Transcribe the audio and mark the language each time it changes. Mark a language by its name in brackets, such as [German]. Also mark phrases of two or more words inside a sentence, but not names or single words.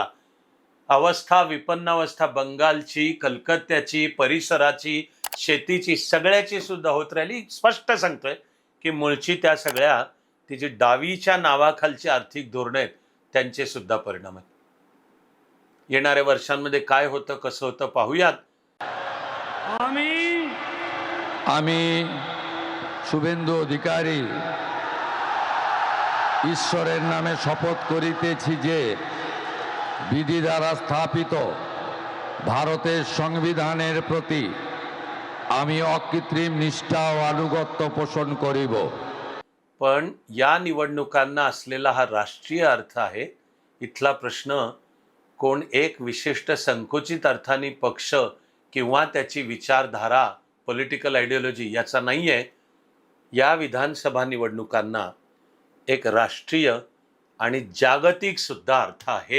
[Marathi] अवस्था, विपन्नावस्था बंगालची, कलकत्त्याची, परिसराची, शेतीची, सगळ्याची सुद्धा होत राहिली. स्पष्ट सांगतोय की मूळची त्या सगळ्या ती जी डावीच्या नावाखालची आर्थिक धोरणं आहेत त्यांचे सुद्धा परिणाम आहेत. येणाऱ्या वर्षांमध्ये काय होतं, कसं होतं पाहूयात. [Bangla] আমি শুভেন্দু অধিকারী ঈশ্বরের নামে শপথ করিতেছি যে বিধি দ্বারা স্থাপিত ভারতের সংবিধানের প্রতি আমি অকৃত্রিম নিষ্ঠা ও আনুগত্য পোষণ করিব. [Marathi] पण या निवडणुकांना असलेला हा राष्ट्रीय अर्थ आहे. इथला प्रश्न कोण एक विशिष्ट संकुचित अर्थाने पक्ष किंवा त्याची विचारधारा, [English] political ideology [Marathi] याचा नाही आहे. या विधानसभा निवडणुकांना एक राष्ट्रीय आणि जागतिक सुद्धा अर्थ आहे.